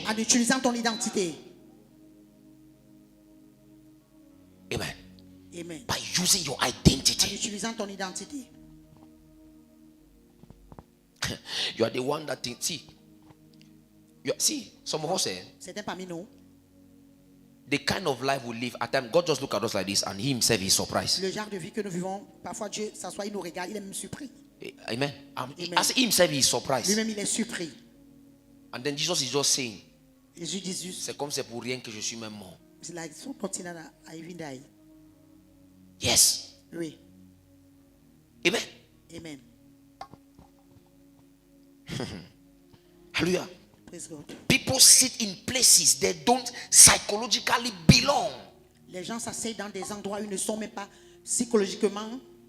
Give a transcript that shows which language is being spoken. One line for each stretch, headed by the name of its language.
French: En utilisant ton identité. Amen. Amen.
English: By using your
French: En
English: identity.
French: utilisant ton identité.
English: You are the one that thinks, see, some of us
French: Certains parmi nous,
English: the kind of life we live at times, God just look at us like this and he himself is surprised.
French: le genre de vie que nous vivons, parfois Dieu s'assoit, il nous regarde, il est même surpris. Amen. Amen.
English: As he himself is surprised.
French: Lui-même, il est surpris.
English: And then Jesus is just saying,
French: Jésus dit juste, c'est comme c'est pour rien que je suis même mort. c'est like, son continent a even die.
English: Yes.
French: Oui. Amen. Amen. Hallelujah.
English: Praise God. People sit in places they don't psychologically belong.
French: Les gens s'asseyent dans des endroits où ils ne sont même pas psychologiquement.